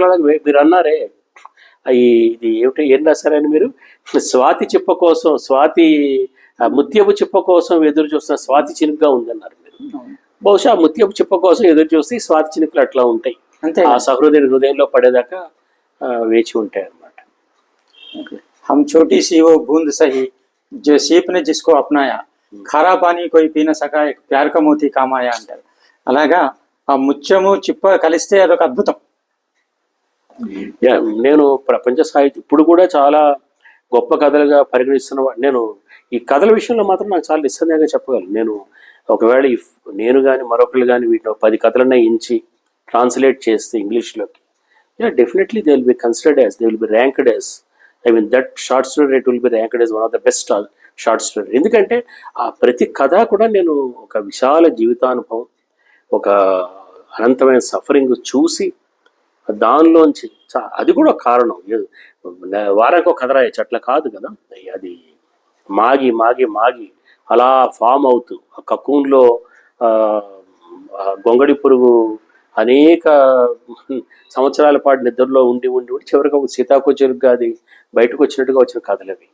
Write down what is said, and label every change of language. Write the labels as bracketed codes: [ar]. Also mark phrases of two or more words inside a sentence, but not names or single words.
[te] మీరు అన్నారే ఇది ఏమిటి, ఏం రాశారని మీరు, స్వాతి చిప్ప కోసం, స్వాతి ముత్యపు చిప్ప కోసం ఎదురు చూస్తున్న స్వాతి చినుకుగా ఉందన్నారు మీరు. బహుశా ముత్యపు చిప్ప కోసం ఎదురు చూస్తే స్వాతి చినుకులు అట్లా ఉంటాయి, అంతే ఆ సహృదయ హృదయంలో పడేదాకా వేచి ఉంటాయి అన్నమాట. [hi] हम छोटी सी वो बूंद सही जो सीप ने जिसको अपनाया, खारा पानी कोई पी न सका, एक प्यार का मोती काम आया అంటారు. [te] అలాగా ఆ ముత్యము చిప్ప కలిస్తే అదొక అద్భుతం. నేను ప్రపంచ సాహిత్యం ఇప్పుడు కూడా చాలా గొప్ప కథలుగా పరిగణిస్తున్న నేను ఈ కథల విషయంలో మాత్రం నాకు చాలా నిస్సందేహంగా చెప్పగలను. నేను ఒకవేళ నేను కానీ మరొకరు కానీ వీటిలో 10 కథలన్నా ఇంచి ట్రాన్స్లేట్ చేస్తే ఇంగ్లీష్లోకి, [en] definitely they will be considered as, they will be ranked as, I mean that short story it will be ranked as one of the best short story. [te] ఎందుకంటే ఆ ప్రతి కథ కూడా నేను ఒక విశాల జీవితానుభవం, ఒక అనంతమైన సఫరింగ్ చూసి దానిలోంచి అది కూడా కారణం. వారానికి ఒక కథ రాయచ్చు అట్లా కాదు కదా, అది మాగి మాగి మాగి అలా ఫామ్ అవుతూ ఆ కకూన్లో గొంగడి పురుగు అనేక సంవత్సరాల పాటు నిద్రలో ఉండి ఉండి ఉండి చివరికి ఒక సీతాకోచెరుగ్గా అది బయటకు వచ్చినట్టుగా వచ్చిన కథలు అవి.